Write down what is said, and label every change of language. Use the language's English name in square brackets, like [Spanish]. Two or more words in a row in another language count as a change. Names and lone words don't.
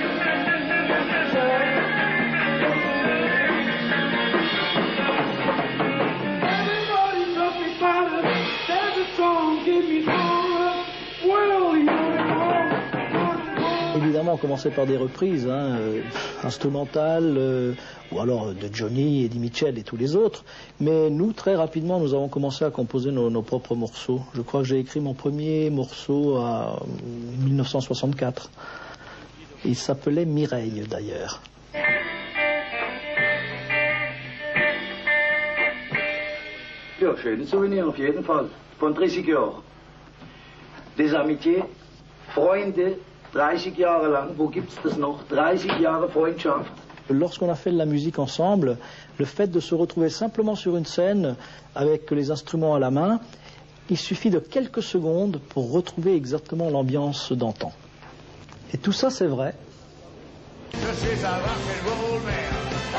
[French] Évidemment, on commençait par des reprises instrumentales, ou alors de Johnny, Eddie Mitchell et tous les autres. Mais nous, très rapidement, nous avons commencé à composer nos propres morceaux. Je crois que j'ai écrit mon premier morceau en 1964. Il s'appelait Mireille, d'ailleurs. [German] Ja, schönes Souvenir auf jeden Fall. Von 30 Jahren. [French] Des Amitiés, [German] Freunde, 30 Jahre lang, wo gibt's das noch? 30 Jahre Freundschaft. [French] Lorsqu'on a fait de la musique ensemble, le fait de se retrouver simplement sur une scène avec les instruments à la main, il suffit de quelques secondes pour retrouver exactement l'ambiance d'antan. Et tout ça, c'est vrai. Je suis un [English] rock'n'roll man.